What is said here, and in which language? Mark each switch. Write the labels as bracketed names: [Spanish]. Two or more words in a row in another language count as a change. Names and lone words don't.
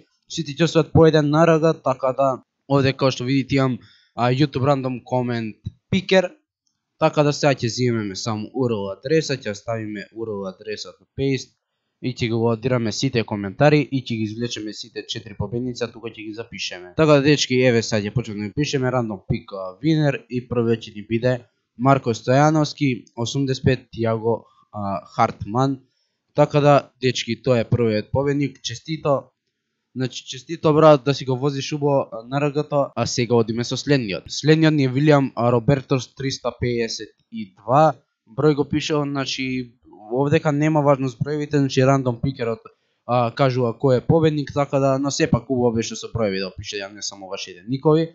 [Macedonian] Сите ќе освојат по еден нарагат, така да овде како што видите имам YouTube Random Comment Picker. Така да сега ќе земеме само URL адреса, ќе ставиме URL адресот на paste и ќе ги лодираме сите коментари и ќе ги извлечеме сите 4 победници, а тука ќе ги запишеме. Така да дечки, еве сега ќе почнеме да пишеме [English] random pick winner [Macedonian] и првиот ќе ни биде Марко Стојановски 85 Тиаго Хартман. Така да дечки, тоа е првиот победник, честито. Значи, честито брат да си го возиш убаво нарагато, а сега одиме со следниот. Следниот ни е Вилијам Робертос 352, број го пишел, значи овдека нема важност броевите, значи рандом пикерот кажува кој е победник, така да, но сепак убаво беше со броеви да пише, ја не само вашите никови.